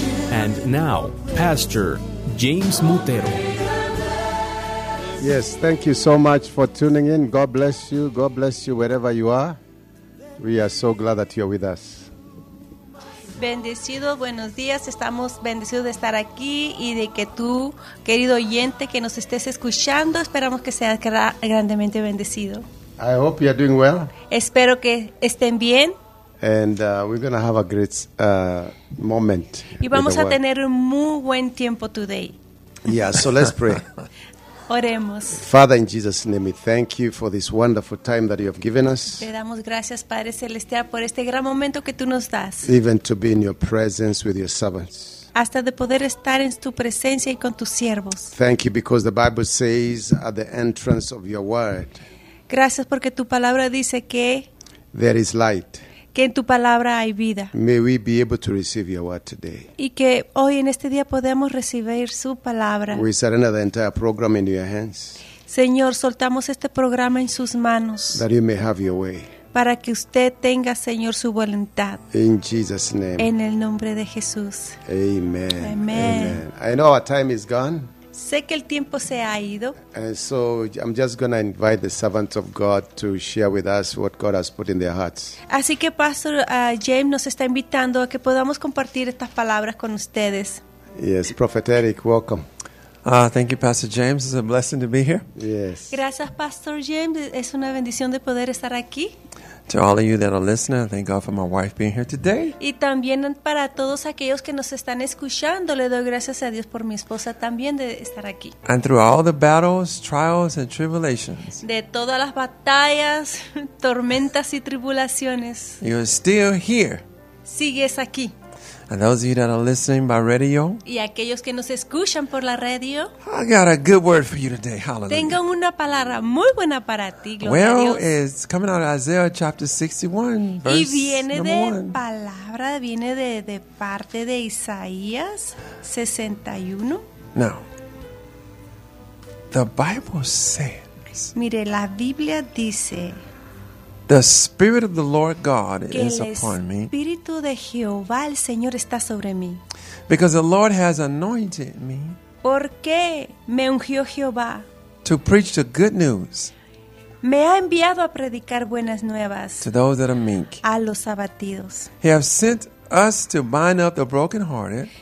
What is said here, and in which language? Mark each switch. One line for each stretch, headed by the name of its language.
English: And now, Pastor James Mutero. Yes, thank you so much for tuning in. God bless you. God bless you wherever you are. We are so glad that you're with us.
Spanish: Bendecido, buenos días. Estamos bendecidos de estar aquí y de que tú, querido oyente, que nos estés escuchando, esperamos que seas grandemente bendecido.
English: I hope you're doing well.
Spanish: Espero que estén bien.
English: And we're going to have a great moment.
Spanish: Y vamos a tener un muy buen tiempo
English: today. Yeah, so let's pray.
Spanish: Oremos.
English: Father, in Jesus' name, we thank you for this wonderful time that you have given us.
Spanish: Te damos gracias, Padre Celestial, por este gran momento que tú nos das.
English: Even to be in your presence with your servants.
Spanish: Hasta de poder estar en tu presencia y con tus siervos.
English: Thank you because the Bible says at the entrance of your word.
Spanish: Gracias porque tu palabra dice que
English: there is light.
Spanish: Que en tu palabra hay vida.
English: May we be able to receive your word today.
Spanish: Y que hoy en este día podamos recibir su palabra.
English: We surrender the entire program in your hands.
Spanish: Señor, soltamos este programa en sus manos.
English: That you may have your way.
Spanish: Para que usted tenga, Señor, su voluntad.
English: In Jesus' name.
Spanish: En el nombre de Jesús. Amen. Amen. Amen.
English: I know our time is gone.
Spanish: Sé que el tiempo se ha ido.
English: And so I'm just going to invite the servants of God to share with us what God has put in their hearts.
Spanish: Así que Pastor James nos está invitando a que podamos compartir estas palabras con ustedes.
English: Yes, Prophet Eric, welcome. Thank you, Pastor James. It's a blessing to be here. Yes.
Spanish: Gracias, Pastor James. Es una bendición de poder estar aquí.
English: To all of you that are listening, thank God for my wife being here today.
Spanish: Y también para todos aquellos que nos están escuchando, le doy gracias a Dios por mi esposa también de estar aquí.
English: And through all the battles, trials, and tribulations.
Spanish: De todas las batallas, tormentas y tribulaciones.
English: You're still here.
Spanish: Sigues aquí.
English: And those of you that are listening by radio.
Spanish: Y aquellos que nos escuchan por la radio.
English: I got a good word for you today. Hallelujah.
Spanish: Tengo una palabra muy buena para ti. Gloria
English: well,
Spanish: a Dios.
English: It's coming out of Isaiah chapter 61, verse
Spanish: y viene
English: number
Spanish: de
English: one.
Spanish: Palabra, viene de parte de Isaías 61.
English: Now, the Bible says.
Spanish: Mire, la Biblia dice.
English: The Spirit of the Lord God is upon me.
Spanish: Que el Espíritu de Jehová, el Señor, está sobre mí.
English: Because the Lord has anointed me.
Spanish: Porque me ungió Jehová.
English: To preach the good news.
Spanish: Me ha enviado a predicar buenas nuevas.
English: To those that are meek.
Spanish: A los abatidos.
English: He has sent us to bind up the brokenhearted.